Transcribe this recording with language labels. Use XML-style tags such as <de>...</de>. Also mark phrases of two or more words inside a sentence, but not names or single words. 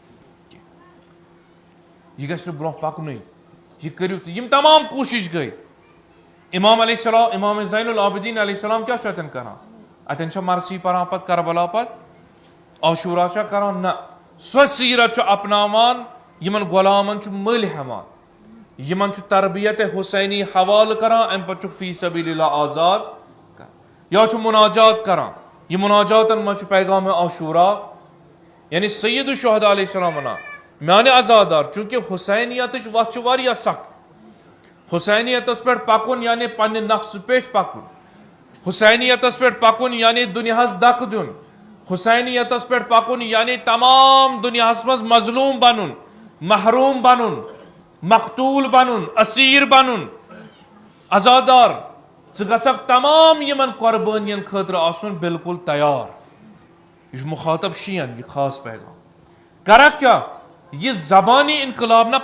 <ks>یہ گژھِ نہٕ برونٛہہ پکنُے یہ کٔرِو تہٕ یِم تمام کوٗشش گٔے امام</ks> <ar>علیہ السلام</ar> <ks>امام زین العابدین</ks> <ar>علیہ السلام</ar> <ks>کیاہ چھُ اتٮ۪ن کران اتٮ۪ن چھا مرثی پران پتہٕ کربلا پتہٕ عاشورہ چھا کران نہ سۄ سیرت چھُ اپناوان یمن غلامن چھُ مٔلۍ ہٮ۪وان یمن چھُ تربیت حسینی حوالہٕ کران امہِ پتہٕ چھُکھ</ks> <ar>فی سبیل اللہ</ar> <ks>آزاد کران یا چھُ مناجات کران یہ مناجاتن منٛز چھُ پیغام عاشورہ یعنی</ks> <ar>سید الشہداء علیہ السلام</ar> <ks>ونان میانہِ عزادار چونکہ حسینیتٕچ وتھ چھِ واریاہ سخت حسینیتس پٮ۪ٹھ پکُن یعنی پننہِ نفسہٕ پٮ۪ٹھ پکُن حسینیتس پٮ۪ٹھ پکُن یعنی دُنیاہس دکہٕ دیُن حسینیتس پٮ۪ٹھ پکُن یعنی تمام دُنیاہس منٛز مظلوم بنُن محروم بنُن مقتوٗل بنُن اسیٖر بنُن عزادار ژٕ گژھکھ تمام یمن قۄربٲنین خٲطرٕ آسُن بالکل تیار یہ چھُ مخاطب شین یہ خاص پیغام کرکھ کیاہ یہ زبانی انقلاب نہ</ks>